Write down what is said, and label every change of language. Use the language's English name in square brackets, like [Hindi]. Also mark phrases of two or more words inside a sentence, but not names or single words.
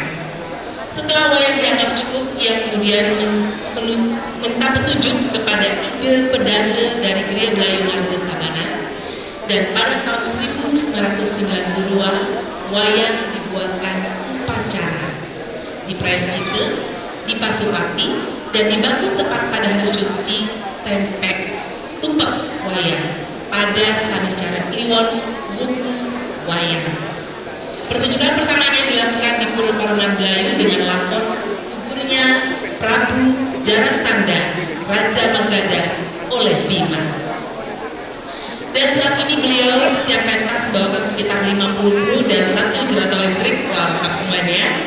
[Indonesian] Setelah wayang dianggap cukup, ia kemudian minta petunjuk kepada Ibil Pedanda dari Gria Belayu Marga Tabanan, dan pada tahun 1992 wayang dibuatkan di Prayaschite, di Pasupati, dan dibangun tepat pada hari suci Tempek Tumpek Wayang pada Sanicara Kliwon Wuku Wayang. Pertunjukan pertamanya dilakukan di Pura Paruman Belayu dengan lakon gugurnya Prabu Jarasandha Raja Magadha oleh Bima. Dan saat ini beliau setiap pentas membawakan sekitar 50 kru dan 1 jerat listrik, lengkap semuanya.